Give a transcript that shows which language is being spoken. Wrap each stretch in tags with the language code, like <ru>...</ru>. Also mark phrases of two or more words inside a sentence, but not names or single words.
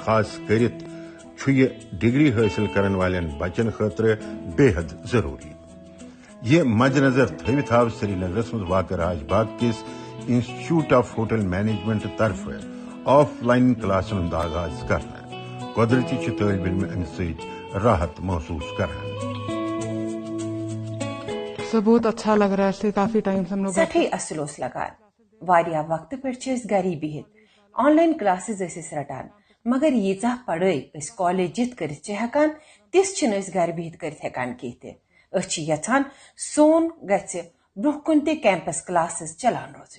<ks>خاص کٔرِتھ چھُ یہِ ڈگری حٲصِل کرن والٮ۪ن بچن خٲطرٕ بے حد ضروٗری. یہ مد نظر تھٲوِتھ آو سری نگرس منٛز واقع راج باغ کِس انسٹیٹیوٹ آف ہوٹل مینجمنٹ طرفہٕ آف لائن کلاسن ہُنٛد آغاز کرنہٕ. قۄدرتی چھِ طٲلبِ علم امہِ سۭتۍ راحت محسوٗس کران.</ks> <ur>سب بہت اچھا لگ رہا ہے. کافی ٹائم سے ہم لوگ</ur> <ks>سٹھے اصل اوس لگان. واریاہ وقت پٮ۪ٹھ چھِ أسۍ گری بِہِتھ</ks> <en>online classes</en> <ks>ٲسۍ أسۍ رٹان مگر ییٖژاہ پڑٲے أسۍ کالج یِتھ کٔرِتھ چھِ ہٮ۪کان تِژھ چھِنہٕ أسۍ گرِ بِہِتھ کٔرِتھ ہٮ۪کان کینٛہہ تہِ. أسۍ چھِ یژھان سون گژھِ برونٛہہ کُن تہِ</ks> <en>campus classes</en> <ks>چلان روزٕنۍ.</ks>